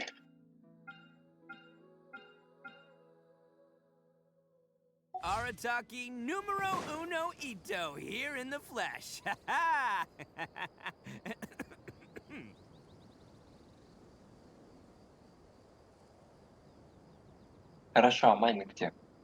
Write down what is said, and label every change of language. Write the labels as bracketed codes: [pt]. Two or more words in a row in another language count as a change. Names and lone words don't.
[en] Arataki [es] numero uno [en] ito here in the flesh. Ha ha! [ru] Хорошо, а Майна где?